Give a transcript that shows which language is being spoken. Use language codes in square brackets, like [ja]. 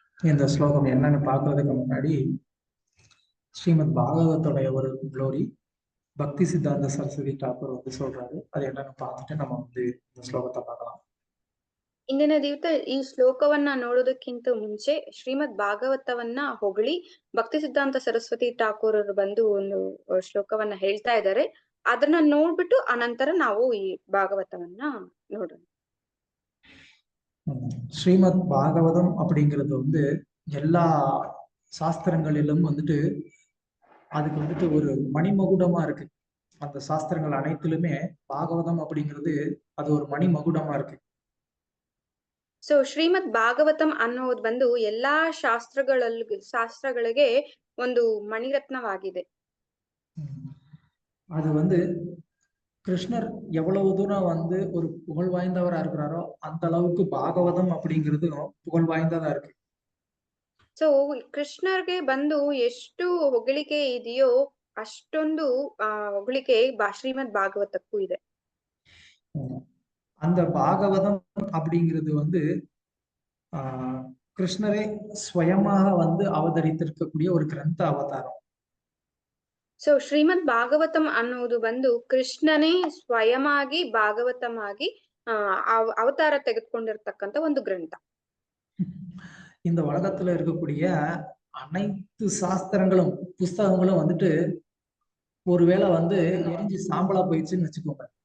[ta] இந்த ஸ்லோகம் என்னன்னு பார்க்கறதுக்கு முன்னாடி ஸ்ரீமத் பாகவதோடைய ஒரு க்ளோரி பக்தி சித்தாந்த சரஸ்வதி டாக்கூர் வந்து சொல்றாரு. அது என்னன்னு பார்த்துட்டு நம்ம வந்து இந்த ஸ்லோகத்தை பார்க்கலாம். [kn] ಇಂದಿನ ದಿವಸ ಈ ಶ್ಲೋಕವನ್ನ ನೋಡೋದಕ್ಕಿಂತ ಮುಂಚೆ ಶ್ರೀಮದ್ ಭಾಗವತವನ್ನ ಹೊಗಳಿ ಭಕ್ತಿ ಸಿದ್ಧಾಂತ ಸರಸ್ವತಿ ಠಾಕೂರ್ ಅವರು ಬಂದು ಒಂದು ಶ್ಲೋಕವನ್ನ ಹೇಳ್ತಾ ಇದ್ದಾರೆ. ಅದನ್ನ ನೋಡ್ಬಿಟ್ಟು ಅನಂತರ ನಾವು ಈ ಭಾಗವತವನ್ನ ನೋಡೋಣ. [ta] ஸ்ரீமத் பாகவதம் அப்படிங்கிறது வந்து எல்லா சாஸ்திரங்களிலும் வந்துட்டு அதுக்கு வந்துட்டு ஒரு மணிமகுடமா இருக்கு. அந்த சாஸ்திரங்கள் அனைத்திலுமே பாகவதம் அப்படிங்கிறது அது ஒரு மணிமகுடமா இருக்கு. [kn] ಸೊ ಶ್ರೀಮದ್ ಭಾಗವತಂ ಅನ್ನೋದು ಬಂದು ಎಲ್ಲಾ ಶಾಸ್ತ್ರಗಳಿಗೆ ಒಂದು ಮಣಿರತ್ನವಾಗಿದೆ. [ta] அது வந்து கிருஷ்ணர் எவ்வளவு தூரம் வந்து ஒரு புகழ் வாய்ந்தவரா இருக்கிறாரோ அந்த அளவுக்கு பாகவதம் அப்படிங்கிறதும் புகழ் வாய்ந்ததா இருக்கு. [kn] ಸೊ ಕೃಷ್ಣರ್ಗೆ ಬಂದು ಎಷ್ಟು ಹೊಗಳಿಕೆ ಇದೆಯೋ ಅಷ್ಟೊಂದು ಹೊಗಳಿಕೆ ಶ್ರೀಮದ್ ಭಾಗವತಕ್ಕೂ ಇದೆ. [ta] அந்த பாகவதம் அப்படிங்கிறது வந்து கிருஷ்ணரே ஸ்வயமாக வந்து அவதரித்திருக்கக்கூடிய ஒரு கிரந்த அவதாரம். [kn] ಸೊ ಶ್ರೀಮದ್ ಭಾಗವತಂ ಅನ್ನುವುದು ಬಂದು ಕೃಷ್ಣನೇ ಸ್ವಯಮಾಗಿ ಭಾಗವತಮಾಗಿ ಅವತಾರ ತೆಗೆದುಕೊಂಡಿರ್ತಕ್ಕಂಥ ಒಂದು ಗ್ರಂಥ. [ta] இந்த உலகத்துல இருக்கக்கூடிய அனைத்து சாஸ்திரங்களும் புஸ்தகங்களும் வந்துட்டு ஒருவேளை வந்து எரிஞ்சு சாம்பலா போயிடுச்சுன்னு வச்சுக்கோங்க.